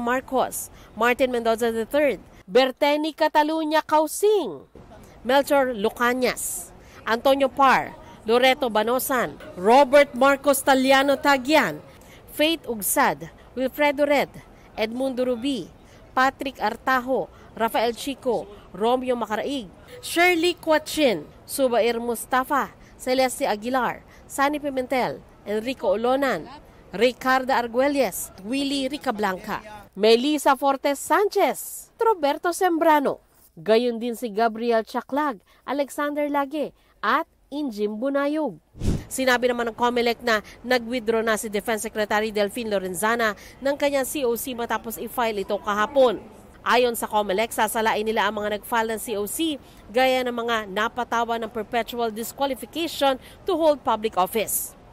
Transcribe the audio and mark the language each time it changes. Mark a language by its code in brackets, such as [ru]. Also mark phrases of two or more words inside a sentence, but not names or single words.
[tl] Marcos, Martin Mendoza III, Berteni Catalunya Causing, Melchor Lucanias, Antonio Par, Loreto Banosan, Robert Marcos Taliano Tagian, Faith Ugsad, Wilfredo Red, Edmundo Rubi, Patrick Artajo, Rafael Chico, Romeo Macaraig, Shirley Quachin, Subair Mustafa, Celeste Aguilar, Sani Pimentel, Enrico Olonan, Ricardo Arguelles, Willie Ricablanca, Melissa Fortes Sanchez, Roberto Sembrano. Gayon din si Gabriel Chaklag, Alexander Lage at Injim Bunayog. Sinabi naman ng COMELEC na nag-withdraw na si Defense Secretary Delfin Lorenzana ng kanyang COC matapos i-file ito kahapon. Ayon sa COMELEC, sasalain nila ang mga nag-file ng COC gaya ng mga napatawan ng [en] perpetual disqualification to hold public office.